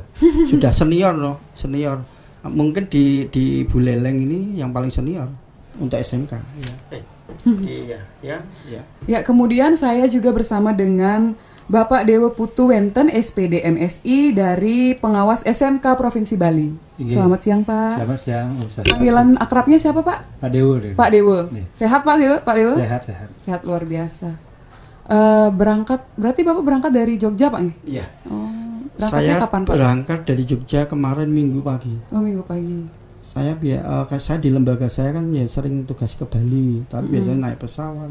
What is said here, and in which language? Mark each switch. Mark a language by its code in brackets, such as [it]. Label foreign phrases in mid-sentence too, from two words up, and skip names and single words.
[id] Sudah senior loh, senior. Mungkin di Buleleng ini yang paling senior untuk SMK. Iya. Ya, kemudian saya juga bersama dengan Bapak Dewa Putu Wenten, SPD MSI dari Pengawas SMK Provinsi Bali. Iya. Selamat siang Pak. Selamat siang, Ustaz. Panggilan akrabnya siapa Pak? Pak Dewo. Pak Dewo. Iya. Sehat Pak Dewo? Pak Dewo? Sehat. Sehat luar biasa. Berarti Bapak berangkat dari Jogja Pak? Iya. Oh, berangkatnya Saya kapan Pak? berangkat dari Jogja kemarin Minggu pagi. Oh, Minggu pagi. Saya di lembaga saya kan ya sering tugas ke Bali, tapi biasanya naik pesawat.